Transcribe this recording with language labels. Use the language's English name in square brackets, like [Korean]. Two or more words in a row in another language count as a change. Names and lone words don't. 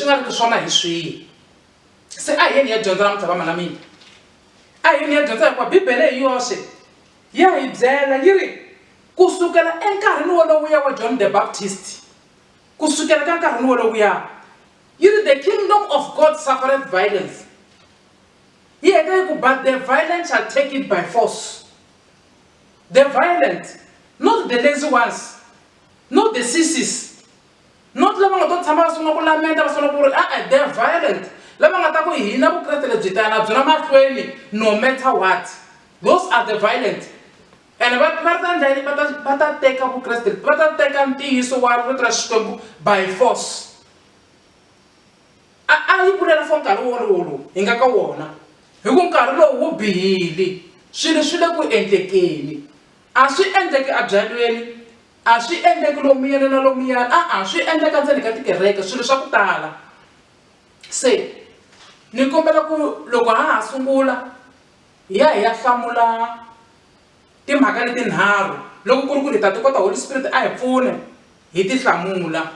[Tsonga] nga riki swona hi swihi se a hi ya dyondza namuntlha vamana mina a hi ya dyondza hikuva bibele hi yoxe ya hi byela yi ri kusukela enkarhini wolowuya wa John the Baptist kusukela ka nkarhini wolowuya yi ri [English] the kingdom of God suffereth violence [Tsonga] yi heta yi ku [English] but the violent shall take it by force. The violent, not the lazy ones, not the sissies, not [Tsonga] lava nga to tshama va sungula ku lamenta va sungula ku ri [English] they're violent [Tsonga] lava nga ta ku hina vukreste lebyi ta na byona mahlweni [English] no matter what. Those are the violent and [Tsonga] va ta njhani va ta teka vukreste va ta teka ntiyiso wa rito ra Xikwembu [English] by force. [Tsonga] A yi vulela for nkarhi wolowo hi nga ka wona hi ku nkarhi lowu wu bihile swilo swi le ku endlekeni a swi endleki abyalweni a swi endleki lomuyani na lomuyani swi endleka ndzeni ka tikereke swilo swa ku tala se ni kombela ku loko ha sungula hi ya hlamula timhaka leti nharhu loko ku ri ku ri ta ti kota Holy Spirit a hi pfune hi ti hlamula.